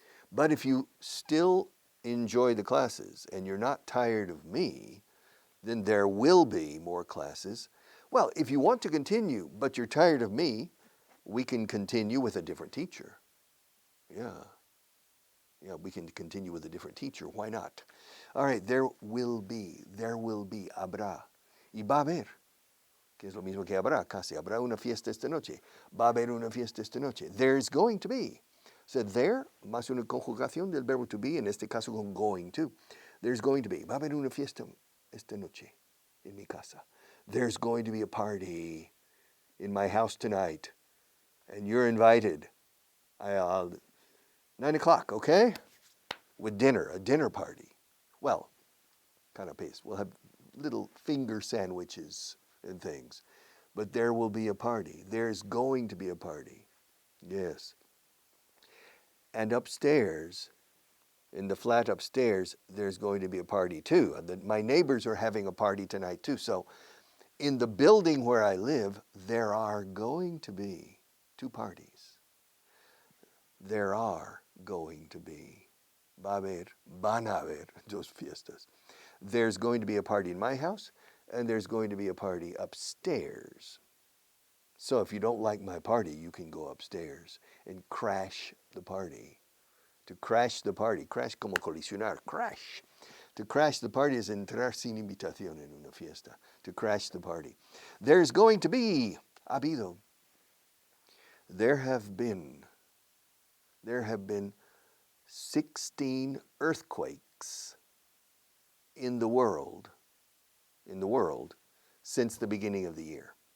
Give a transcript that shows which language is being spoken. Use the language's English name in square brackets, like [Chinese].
[English] But if you still enjoy the classes and you're not tired of me, then there will be more classes. Well, if you want to continue, but you're tired of me, we can continue with a different teacher. Yeah, we can continue with a different teacher. Why not? All right, there will be, habrá. [Spanish] Y va a haber, que es lo mismo que habrá, casi. Habrá una fiesta esta noche. Va a haber una fiesta esta noche. [English] There's going to be. So there, [Spanish] más una conjugación del verbo to be, en este caso con [English] going to. There's going to be. [Spanish] Va a haber una fiesta esta noche en mi casa. [English] There's going to be a party in my house tonight, and you're invited. 9:00, okay? With dinner, a dinner party. Well, kind of pace. We'll have little finger sandwiches and things. But there will be a party. There's going to be a party. Yes. And upstairs, in the flat upstairs, there's going to be a party too. My neighbors are having a party tonight too. So in the building where I live, there are going to be 2 parties. There are going to be. [Spanish] Va a haber, van a haber 2 fiestas. [English] There's going to be a party in my house, and there's going to be a party upstairs. So if you don't like my party, you can go upstairs and crash the party. To crash the party, crash [Spanish] como colisionar, [English] crash. To crash the party is [Spanish] entrar sin invitación en una fiesta. [English] To crash the party. There's going to be, habido. There have been 16 earthquakes in the world since the beginning of the year.